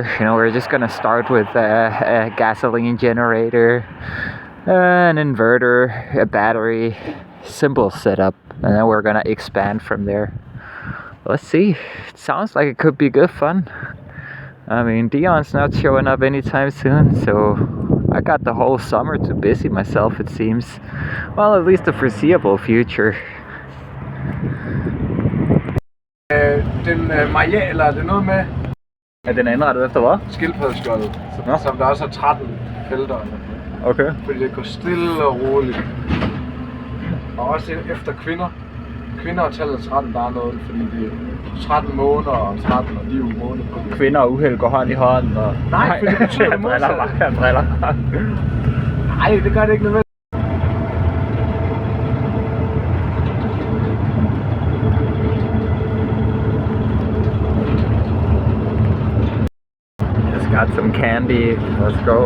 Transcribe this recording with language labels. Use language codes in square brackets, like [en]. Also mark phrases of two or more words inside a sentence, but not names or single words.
[en] We're just gonna start with a gasoline generator, an inverter, a battery, simple setup, and then we're gonna expand from there. Let's see. It sounds like it could be good fun. I mean, Dion's not showing up anytime soon, so I got the whole summer to busy myself, it seems. Well, at least the foreseeable future. [da] Den Maja, eller er det noget med Er den indrettet efter hvad? skildpaddeskjoldet, som der også er 13 felter. Okay. Fordi det går stille og roligt. Og også efter kvinder. Kvinder og tallet 13, der er noget, fordi det er 13 måneder og 13 og liv måneder. Kvinder og uheld går hånd i hånd. Og... Nej, for det betyder det modsatte. Jeg driller. Nej, det gør det ikke nødvendigt. [en] Just got some candy. Let's go.